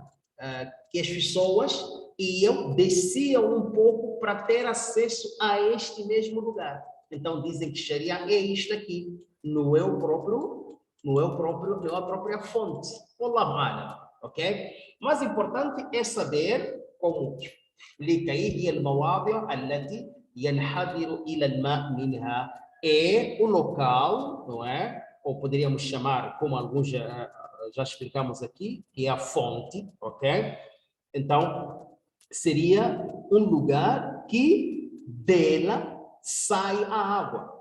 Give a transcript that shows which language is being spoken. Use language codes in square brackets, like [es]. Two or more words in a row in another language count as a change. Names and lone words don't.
[pt] Que as pessoas desciam um pouco para ter acesso a este mesmo lugar. Então dizem que Sharia é isto aqui, não é a própria fonte. Wallah, ok? Mas importante é saber como explica aí [ar] المواضع التي ينحدر إلى الماء منها [pt] é o local, não é? Ou poderíamos chamar, como alguns já explicamos aqui, que é a fonte, ok? Então, seria um lugar que dela sai a água.